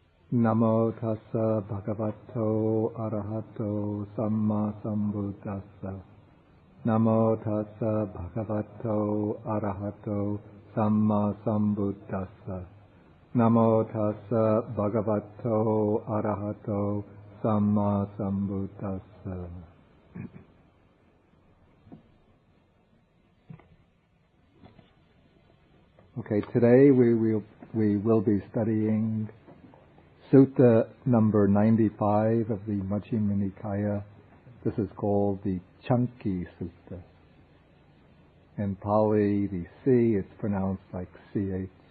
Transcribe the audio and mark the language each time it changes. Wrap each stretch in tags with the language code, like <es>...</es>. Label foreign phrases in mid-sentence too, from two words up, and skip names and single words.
<pi>Namo tassa bhagavato arahato samma sambuddhassa. Namo tassa bhagavato arahato samma sambuddhassa. Namo tassa bhagavato arahato samma sambuddhassa.</pi> <en>Okay, today we will be studying Sutta number 95 of the Majjhima Nikaya. This is called the Canki Sutta. In Pali, the C is pronounced like CH.</en>